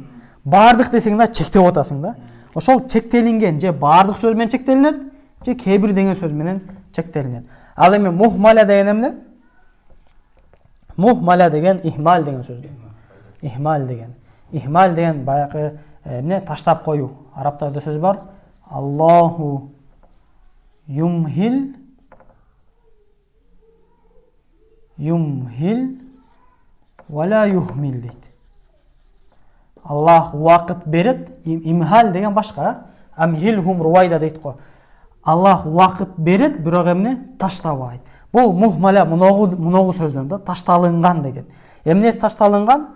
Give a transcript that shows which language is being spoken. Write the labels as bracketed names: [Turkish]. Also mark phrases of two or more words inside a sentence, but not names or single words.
[Kyrgyz] Бардык десең да чектеп атасың да. Ошол чектелинген же бардык сөз менен чектелинет, же кээ бир деген сөз менен чектелинет. Ал эми мухмала деген эмне? Мухмала деген ихмал деген сөз. Ихмал деген баягы эмне? Таштап коюу. Арабтарда сөз бар. [Arabic] الله يمهل ولا يهمل [Kyrgyz] дейт. Аллах вакыт берет, имхал деген башка. [Arabic] أمهلهم رويدا [Kyrgyz] дейт го. Аллах вакыт берет, бирок эмне? Таштабайт. Бул мухмала муногу сөздөн да, ташталынган деген. Эмнеси ташталынган?